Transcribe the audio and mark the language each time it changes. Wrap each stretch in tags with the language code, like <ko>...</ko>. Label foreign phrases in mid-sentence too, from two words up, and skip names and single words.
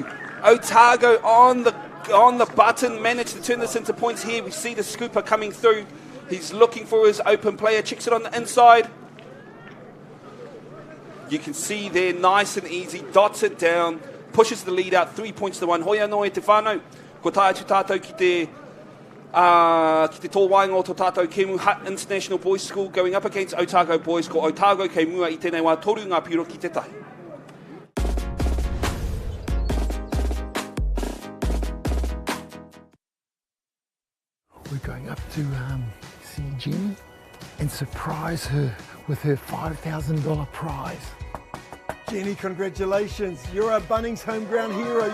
<en>Otago on the button, managed to turn this into points here. We see the scooper coming through. He's looking for his open player, checks it on the inside. You can see there, nice and easy, dots it down, pushes the lead out, 3 points to 1.</en> <mi>Hoia noe te whānau, ko tae atu tātou ki te tō waingo tō tātou kemu Hutt International Boys School</mi> <en>going up against</en> <mi>Otago Boys, ko Otago kei mua I tēnei wā toru ngā piro ki te tahi.</mi> <en>We're going up to see Jenny and surprise her with her $5,000 prize. Jenny, congratulations. You're a Bunnings home ground hero.</en>